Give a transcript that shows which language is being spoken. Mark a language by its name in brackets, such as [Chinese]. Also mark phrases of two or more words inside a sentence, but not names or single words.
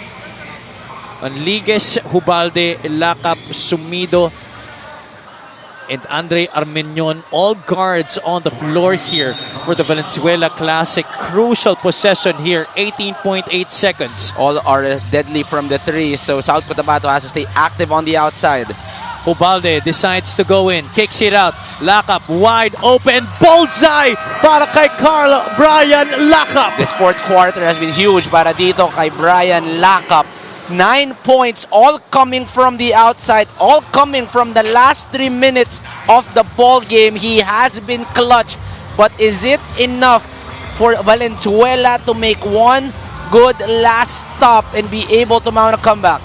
[English] Manligues, Hubalde, Lakap, Sumido, and Andre Armeñon, all guards on the floor here for the Valenzuela Classic. Crucial possession here, 18.8 seconds. All are deadly from the three, so South Cotabato has to stay active on the outside. Hubalde decides to go in, kicks it out. Lakap wide open, [Filipino] bullseye para kay Brian Lakap. [English] This fourth quarter has been huge [Filipino] para dito kay [English] Brian Lakap. 9 points, all coming from the outside, all coming from the last 3 minutes of the ball game. He has been clutch, but is it enough for Valenzuela to make one good last stop and be able to mount a comeback?